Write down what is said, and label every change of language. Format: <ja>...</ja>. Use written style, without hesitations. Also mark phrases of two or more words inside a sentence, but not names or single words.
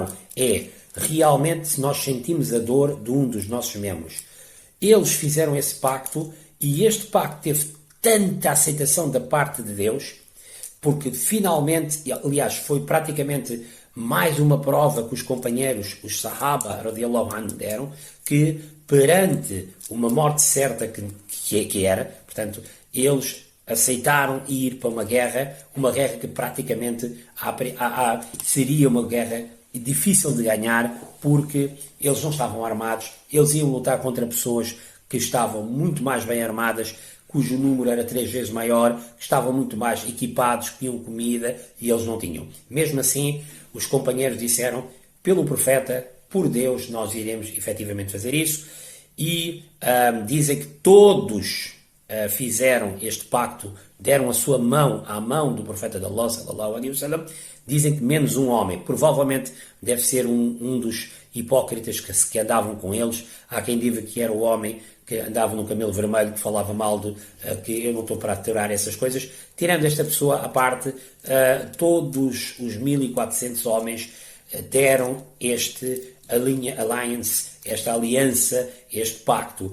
<pt>É realmente se nós sentimos a dor de um dos nossos membros. Eles fizeram esse pacto e este pacto teve tanta aceitação da parte de Deus, porque finalmente, aliás, foi praticamente mais uma prova que os companheiros, os Sahaba,</pt> <ar>رضي الله عنه,</ar> <pt>deram, que perante uma morte certa que era, portanto, eles aceitaram ir para uma guerra que praticamente seria uma guerra difícil de ganhar, porque eles não estavam armados, eles iam lutar contra pessoas que estavam muito mais bem armadas, cujo número era 3 vezes maior, que estavam muito mais equipados, que tinham comida, e eles não tinham. Mesmo assim, os companheiros disseram, pelo profeta, por Deus, nós iremos efetivamente fazer isso, e dizem que todos fizeram este pacto, deram a sua mão à mão do profeta de Allah,</pt> <ar>صلى الله عليه وسلم,</ar> <pt>dizem que menos um homem, provavelmente deve ser um dos hipócritas que andavam com eles. Há quem diga que era o homem que andava no camelo vermelho, que falava mal que eu não estou para aturar essas coisas. Tirando esta pessoa à parte, todos os 1400 homens deram esta aliança, este pacto.</pt>